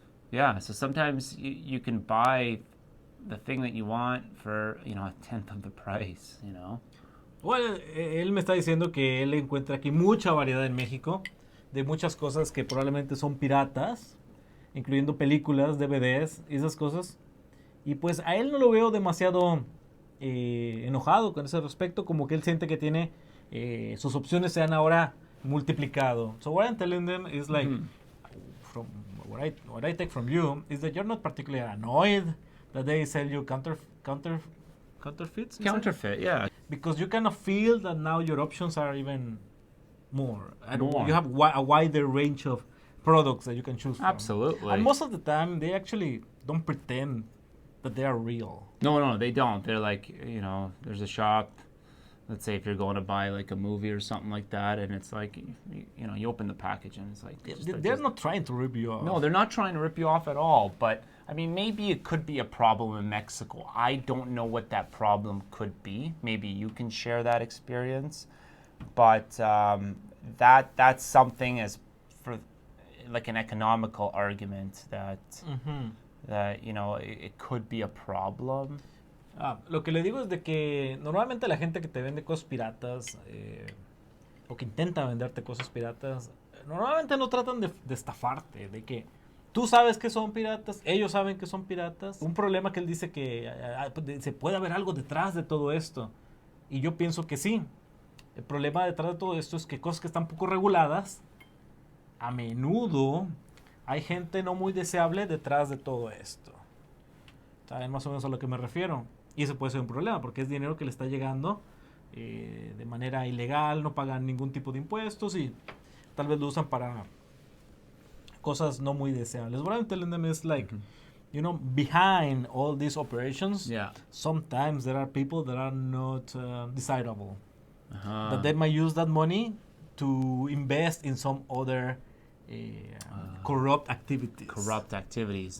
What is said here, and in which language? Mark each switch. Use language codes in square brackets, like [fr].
[en] Yeah, so sometimes you can buy the thing that you want for, a tenth of the price, [es] Bueno, él me está diciendo que él encuentra aquí mucha variedad en México de muchas cosas que probablemente son piratas, incluyendo películas, DVDs y esas cosas. Y pues a él no lo veo demasiado enojado con ese respecto, como que él siente que tiene sus opciones se han ahora multiplicado. [en] So what I'm telling them is like, from what I take from you is that you're not particularly annoyed that they sell you counterfeits. you said? Counterfeit, yeah. Because you kind of feel that now your options are even more. More. You have a wider range of products that you can choose from. Absolutely. And most of the time, they actually don't pretend that they are real. No, they don't. They're like, there's a shop. Let's say if you're going to buy like a movie or something like that, and it's like, you open the package and it's like... They're not trying to rip you off. No, they're not trying to rip you off at all. But, I mean, maybe it could be a problem in Mexico. I don't know what that problem could be. Maybe you can share that experience. But that's something as for like an economical argument that, it could be a problem. [es] Lo que le digo es de que normalmente la gente que te vende cosas piratas o que intenta venderte cosas piratas, normalmente no tratan de estafarte, de que tú sabes que son piratas, ellos saben que son piratas. Un problema que él dice que se puede haber algo detrás de todo esto. Y yo pienso que sí. El problema detrás de todo esto es que cosas que están poco reguladas, a menudo hay gente no muy deseable detrás de todo esto. ¿Saben más o menos a lo que me refiero? Y eso puede ser un problema porque es dinero que le está llegando de manera ilegal, no pagan ningún tipo de impuestos y tal vez lo usan para cosas no muy deseables. [en] What I'm telling them is like, behind all these operations, sometimes there are people that are not desirable. But they might use that money to invest in some other corrupt activities.